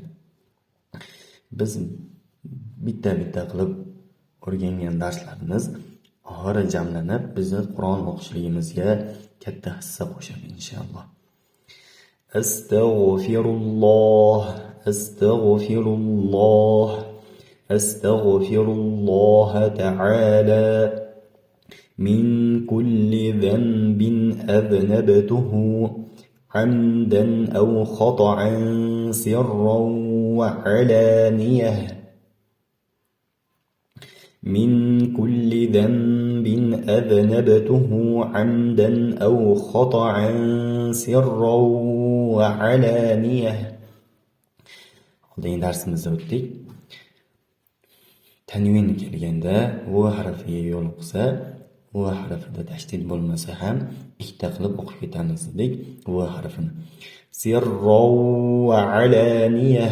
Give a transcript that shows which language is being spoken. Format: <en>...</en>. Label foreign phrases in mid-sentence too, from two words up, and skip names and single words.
<uz>Biz bitta qilib o'rgangan darslarimiz oxiri jamlanib bizni Qur'on o'qishligimizga katta hissa qo'shadi inshaalloh.</uz> <ar>أستغفر الله. أستغفر الله. أستغفر الله تعالى من كل ذنب أذنبته عمدا أو خطأ سرا وعلانية. من كل ذنب أذنبته عمدا أو خطأ سرا وعلانية.</ar> <uz>Oldingi darsimizda o'tdik. Tanvin kelganda bu harfiga yo'liqsa, bu harfida tashdid bo'lmasa ham ikkita qilib o'qib ketamiz dedik bu harfini.</uz> <ar>سرا وعلانية.</ar>